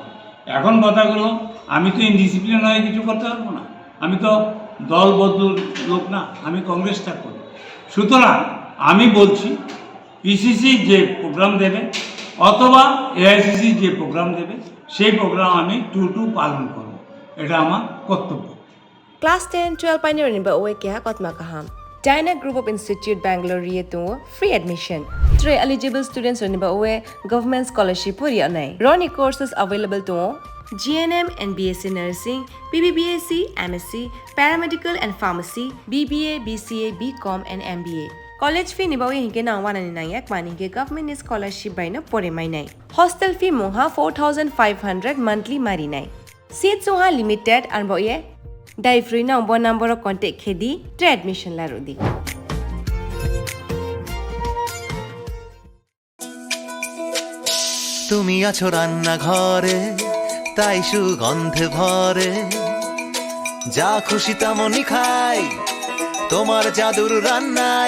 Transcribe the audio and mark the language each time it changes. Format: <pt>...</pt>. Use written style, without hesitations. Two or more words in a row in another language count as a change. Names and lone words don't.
<bn>এখন কথাগুলো, আমি তো ইনডিসিপ্লিন হয়ে কিছু করতে পারবো না, আমি তো দলবদ্ধ লোক না, আমি কংগ্রেসটা করি। সুতরাং আমি বলছি পিসিসি যে প্রোগ্রাম দেবে অথবা এআইসিসি যে প্রোগ্রাম দেবে, সেই প্রোগ্রাম আমি টু পালন করব, এটা আমার কর্তব্য।</bn> <trp>Class 10-12 pioneering ba oe kya kotma kaham. Dyna Group of Institute Bangalore riye to</trp> <en>free admission.</en> <trp>3</trp> <en>eligible students</en> <trp>ni ba oe</trp> <en>government scholarship</en> <trp>puri anai.</trp> <en>Roni courses available to GNM and BSc Nursing, BBBSc, MSc, Paramedical and Pharmacy, BBA, BCA, BCom and MBA. College fee</en> <trp>nibawi hinke na wana ni nayak mani ke</trp> <en>government scholarship</en> <trp>by na pore mai nai.</trp> <en>Hostel fee</en> <trp>moha 4,500 monthly mari nai. Seats soha limited and boye dai free na umbo</trp> <en>number of contact</en> <trp>khedi to admission la rodi.</trp> <bn>তুমি আছো রান্না ঘরে তাই সুগন্ধে ভরে যা খুশি তেমনই খাই তোমার জাদুর রান্নায়</bn>